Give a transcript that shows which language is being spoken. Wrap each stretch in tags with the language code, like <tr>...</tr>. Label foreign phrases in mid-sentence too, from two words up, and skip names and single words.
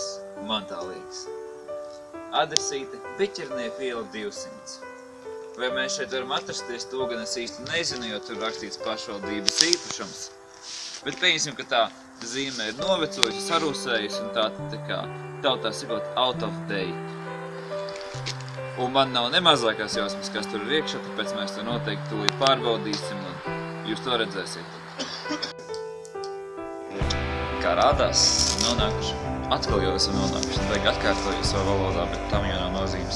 <lv>Man tā liekas. Adresīte Piķernieku iela 200. Vai mēs šeit varam atrasties, to gan es īsti nezinu, jo tur rakstīts pašvaldības īpašums. Bet pieņemsim, ka tā zīme ir novecojusi, sarūsējusi un tā kā tautā sakot</lv> <en>out of date.</en> <lv>Un man nav nemazākās jausmas, kas tur ir iekšā, tāpēc mēs to noteikti tūlīt pārbaudīsim un jūs to redzēsiet. Kā rādās, nonākuši. Atkal jau esam nonākuši, vajag atkārtoju savu valodā, bet tam jau nav nozīmes.</lv>